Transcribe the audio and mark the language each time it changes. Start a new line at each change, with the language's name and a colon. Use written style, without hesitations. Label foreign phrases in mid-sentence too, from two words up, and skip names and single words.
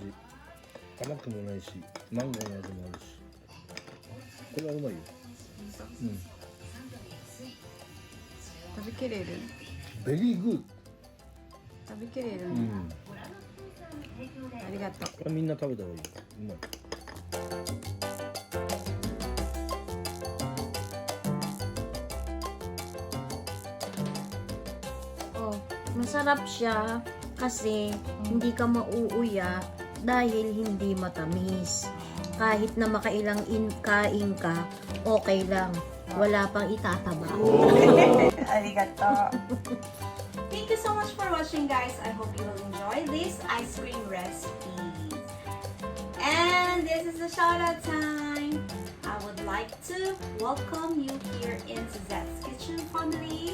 Japanese: 甘くもないし、マンゴーの味もあるし。これはうまいよ。うん。食べきれる？
English: very goo
Japanese: 食べきれる
English: ド。
Japanese: ね。ありがとう。これみんな食べた方がいい。うまい。
Filipino: Oh, masarap siya kasi hindi ka mauuya dahil hindi matamis. Kahit na makailang kain ka, okay lang. Wala pang itataba.
Japanese: Arigato.
English: Thank you so much for watching, guys. I hope you will enjoy this ice cream recipe. And this is the shout out time. I would like to welcome you here in Suzette's Kitchen family.